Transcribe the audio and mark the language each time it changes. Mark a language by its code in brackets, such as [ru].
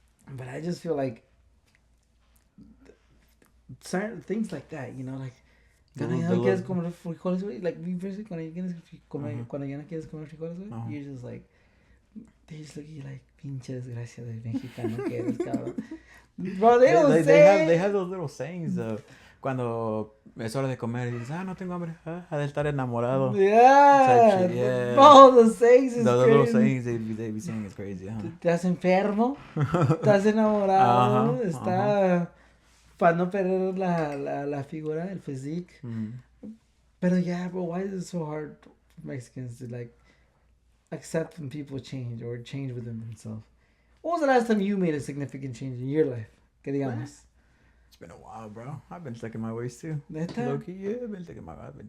[en] But I just feel like certain things like that, you know, like [es] cuando ya no quieres comer frijoles, güey, [en] like me personally, [es] cuando ya no quieres comer frijoles, güey, [en] you're just like, they just look at you like, [es] pinche desgracia de mexicano que eres, cabrón. [en] Bro, they have those little sayings though. [es] Cuando es hora de comer, y dices, no tengo hambre, ha de estar enamorado. [en] Yeah, yeah. Bro, the sayings is the crazy. Little sayings they be saying is crazy, huh? [es] Estás enfermo, estás enamorado, está para no perder la figura, el physique. [en] Pero yeah, bro, why is it so hard for Mexicans to like accept when people change or change within themselves? When was the last time you made a significant change in your life? [es] Que digamos. [en] It's been a while, bro. I've been stuck in my ways too. [es] Neta? [en] Low-key, yeah, I've been stuck in my ways.